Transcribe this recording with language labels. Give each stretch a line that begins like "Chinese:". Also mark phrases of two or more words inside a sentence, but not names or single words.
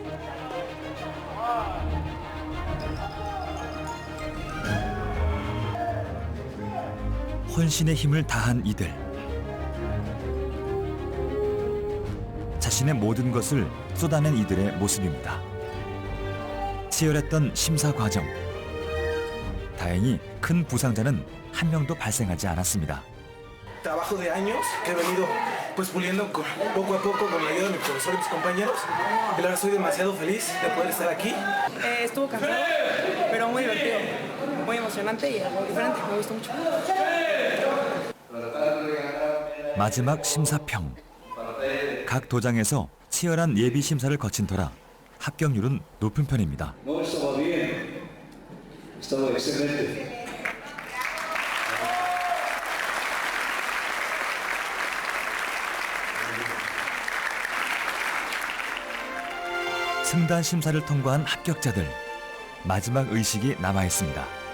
Korean: 혼신의 힘을 다한 이들. 자신의 모든 것을 쏟아낸 이들의 모습입니다. 치열했던 심사 과정. 다행히 큰 부상자는 한 명도 발생하지 않았습니다.
Spanish: Trabajo de años que he venido pues puliendo poco a poco con la ayuda de mi profesor y mis compañeros. Y ahora estoy demasiado feliz de poder estar aquí. Estuvo cansado, pero muy divertido, muy emocionante y algo diferente. Me gustó mucho.
Korean: 마지막 심사평. 각 도장에서 치열한 예비 심사를 거친 터라 합격률은 높은 편입니다. 승단 심사를 통과한 합격자들, 마지막 의식이 남아 있습니다.